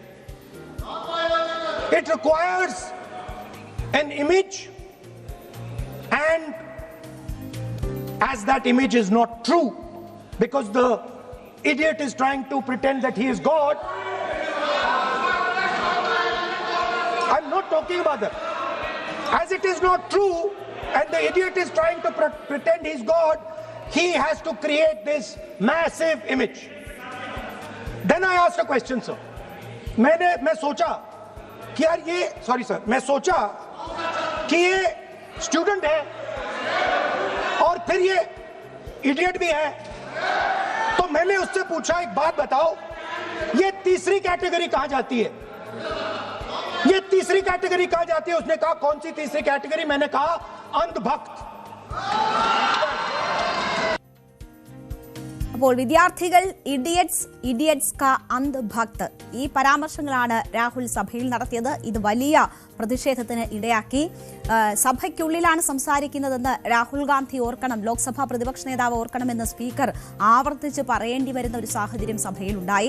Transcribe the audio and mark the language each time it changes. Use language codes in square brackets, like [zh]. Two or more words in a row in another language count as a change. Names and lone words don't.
[en] It requires an image, and as that image is not true, because the idiot is trying to pretend that he is God. I'm not talking about that. As it is not true, and the idiot is trying to pretend he's God, he has to create this massive image. Then I asked a question, sir. [hi] मैं सोचा कि यार ये मैं सोचा कि ये स्टूडेंट है और फिर ये इडियट भी है. तो मैंने उससे पूछा, एक बात बताओ, ये तीसरी कैटेगरी कहां जाती है? ये तीसरी कैटेगरी कहां जाती है? उसने कहा कौन सी तीसरी कैटेगरी? मैंने कहा अंधभक्त. [ml] അപ്പോൾ വിദ്യാർത്ഥികൾ, [hi] इडियट्स का अंध भक्त, [ml] ഈ പരാമർശങ്ങളാണ് രാഹുൽ സഭയിൽ നടത്തിയത്. ഇത് വലിയ പ്രതിഷേധത്തിന് ഇടയാക്കി. സഭയ്ക്കുള്ളിലാണ് സംസാരിക്കുന്നതെന്ന് രാഹുൽ ഗാന്ധി ഓർക്കണം, ലോക്സഭാ പ്രതിപക്ഷ നേതാവ് ഓർക്കണമെന്ന് സ്പീക്കർ ആവർത്തിച്ച് പറയേണ്ടി വരുന്ന ഒരു സാഹചര്യം സഭയിലുണ്ടായി.